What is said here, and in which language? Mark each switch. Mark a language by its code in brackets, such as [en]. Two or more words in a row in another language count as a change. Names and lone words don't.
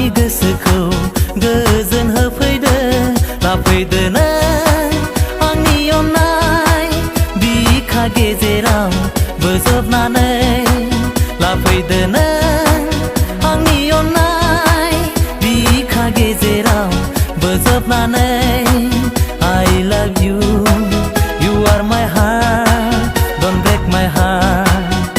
[brx] गोसोखौ गोजोन होफैदो लाफैदो नों आंनि अननाय बिखा गेजेराव बोजबनानै लाफैदो नों आंनि अननाय बिखा गेजेराव बोजबनानै [en] I love you, you are my heart, don't break my heart.